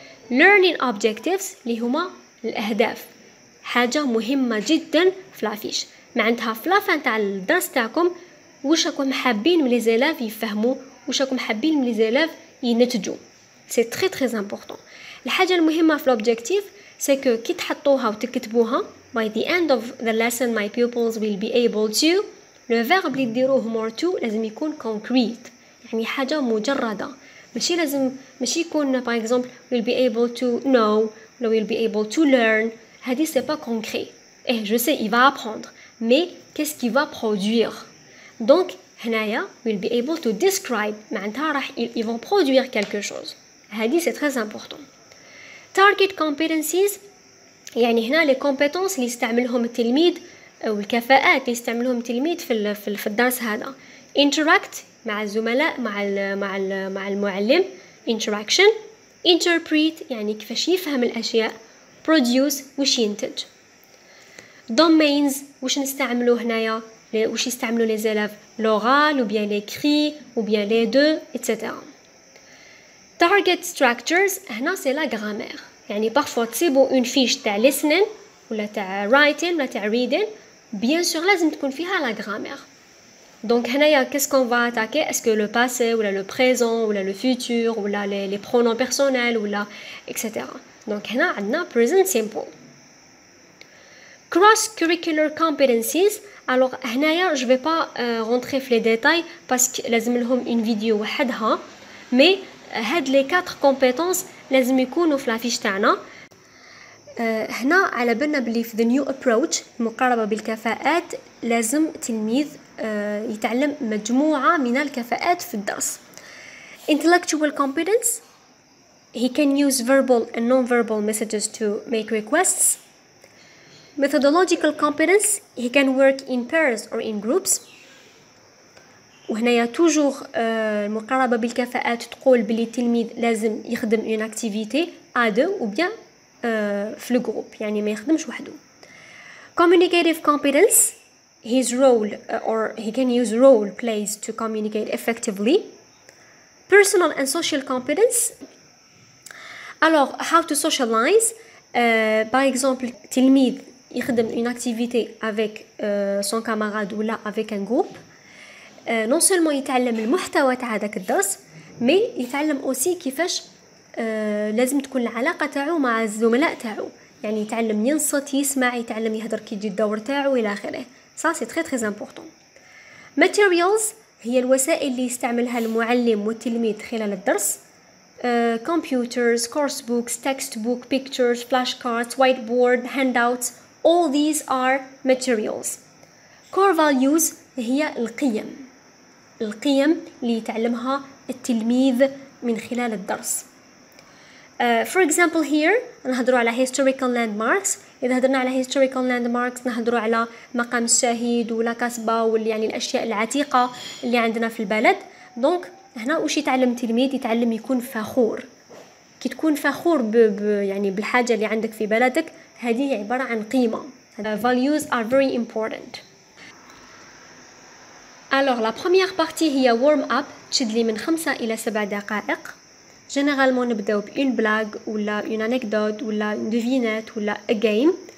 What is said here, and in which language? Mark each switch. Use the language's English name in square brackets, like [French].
[English] learning objectives [Arabic] اللي هما الأهداف, حاجة مهمة جدا في لافيش. معناتها في لافان تاع الدرس تاعكم واش راكم حابين من لي زيلاف يفهموا, واش راكم حابين من لي زيلاف ينتجوا. [English] سي [French] très important. [Arabic] الحاجة المهمة في [French] l'objectif c'est que [Arabic] كي تحطوها وتكتبوها [English] by the end of the lesson my pupils will be able to, le verbe [Arabic] اللي ديروه [English] more to [Arabic] لازم يكون [English] concrete, [Arabic] يعني حاجة مجردة. ماشي يكون [French] par exemple [English] will be able to know ou will be able to learn. [French] هذه c'est pas concret. Et je sais il va apprendre, mais qu'est-ce qu'il va produire? Donc هنايا [English] will be able to describe [French] معناتها راح ils vont produire quelque chose. هذه c'est très important. [English] target competencies [Arabic] يعني هنا [French] les compétences [Arabic] اللي يستعملهم التلميذ أو الكفاءات اللي يستعملهم التلميذ في الدرس هذا. interact مع الزملاء مع المعلم, interaction. interpret يعني كيفاش يفهم الأشياء. produce وش ينتج. [French] domains [Arabic] وش نستعملوه هنايا, وش يستعملوا [French] les élèves, l'oral ou bien l'écrit ou bien les deux, etc. [English] target structures [French] هنا c'est la grammaire. [Arabic] يعني parfois تصيبوا une fiche تاع listening ولا تاع writing ولا تاع reading, [French] bien sûr [Arabic] لازم تكون فيها la grammaire. [French] Donc هنايا qu'est-ce qu'on va attaquer? Est-ce que le passé ou le présent ou le futur ou les pronoms personnels ou etc. Donc هنا عندنا [English] present simple. cross-curricular competencies. [French] Alors هنايا je vais pas rentrer في les détails parce que لازم لهم une vidéo وحدها mais هاد les 4 compétences [Arabic] لازم يكونوا في لافيش تاعنا. هنا على بالنا بلي في [English] the new approach [Arabic] المقاربة بالكفاءات لازم تلميذ يتعلم مجموعة من الكفاءات في الدرس. [English] Intellectual competence, he can use verbal and non-verbal messages to make requests. Methodological competence, he can work in pairs or in groups. [Arabic] وهنايا توجور المقاربة بالكفاءات تقول بلي التلميذ لازم يخدم [French] une activité à deux ou bien [Arabic] في الجروب يعني ما يخدمش وحده. [English] Communicative competence, his role or he can use role plays to communicate effectively. Personal and social competence. Alors, how to socialize? [French] Par exemple, [Arabic] تلميذ يخدم [French] une activité avec son camarade ou là avec un groupe. [Arabic] Non seulement يتعلم المحتوى تاع هذاك الدرس mais يتعلم aussi كيفاش لازم تكون العلاقة تاعو مع الزملاء تاعو يعني يتعلم ينصت يسمع يتعلم يهدر كي يجي الدور تاعو إلى آخره. [French] ça c'est très très important. [Arabic] materials هي الوسائل اللي يستعملها المعلم والتلميذ خلال الدرس. [English] computers, course books, textbook, pictures, flashcards, whiteboard, handouts, all these are materials. [Arabic] core values هي القيم اللي يتعلمها التلميذ من خلال الدرس. [English] For example here نهضروا على historical landmarks. [Arabic] إذا هضرنا على [English] historical landmarks [Arabic] نهضروا على مقام الشهيد ولا كاسبة واللي يعني الأشياء العتيقة اللي عندنا في البلد. دونك هنا وش يتعلم التلميذ؟ يتعلم يكون فخور. كي تكون فخور يعني بالحاجة اللي عندك في بلدك هذه عبارة عن قيمة. [English] Values are very important. [French] Alors la première partie [Arabic] هي warm up تشد لي من 5 إلى 7 دقائق. [French] Généralement نبداو بune blague ولا une anecdote ولا une devinette ولا [English] a game.